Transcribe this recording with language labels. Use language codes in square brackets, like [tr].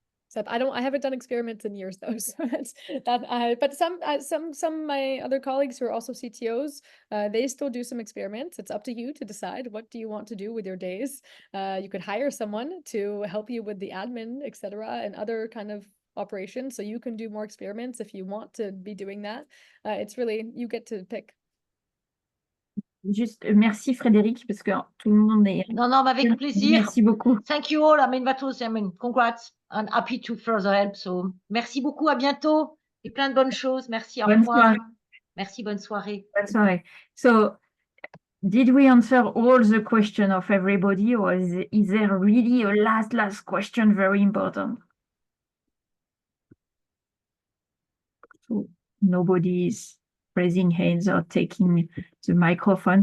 [en] Except I haven't done experiments in years though, so but some of my other colleagues who are also CTOs, they still do some experiments. It's up to you to decide what do you want to do with your days. You could hire someone to help you with the admin, etc., and other kind of operations, so you can do more experiments if you want to be doing that. It's really, you get to pick. [fr] Juste, merci Frédéric, parce que tout le monde est... Non, avec plaisir. Merci beaucoup. [en] Thank you all. that was, congrats and happy to further help. So, [fr] merci beaucoup, à bientôt et plein de bonnes choses. Merci, au revoir. Bonne soirée. Merci, bonne soirée. [en] That's all right. So, did we answer all the question of everybody, or is there really a last question very important? So nobody is raising hands or taking the microphone.